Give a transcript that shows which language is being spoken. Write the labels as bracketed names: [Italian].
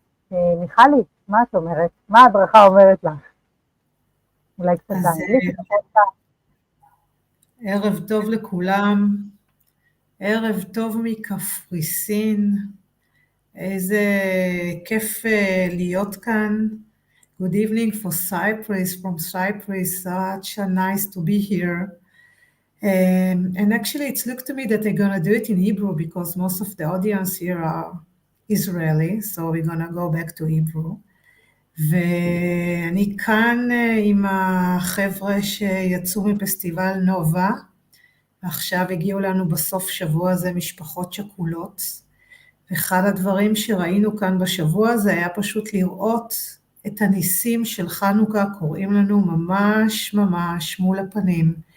[Hebrew] מיכלי, מה את אומרת? מה ההדרכה אומרת לך? אולי קצת באנגלית? ערב טוב לכולם, ערב טוב מקפריסין, איזה כיף להיות כאן. [English] Good evening from Cyprus, such a nice to be here. And actually it looked to me that they're gonna do it in Hebrew because most of the audience here are Israeli, so we're gonna go back to Hebrew. [Hebrew] ואני כאן עם החבר'ה שיצאו מפסטיבל נובה, ועכשיו הגיעו לנו בסוף שבוע הזה משפחות שכולות, ואחד הדברים שראינו כאן בשבוע הזה היה פשוט לראות את הניסים של חנוכה קוראים לנו ממש ממש מול הפנים,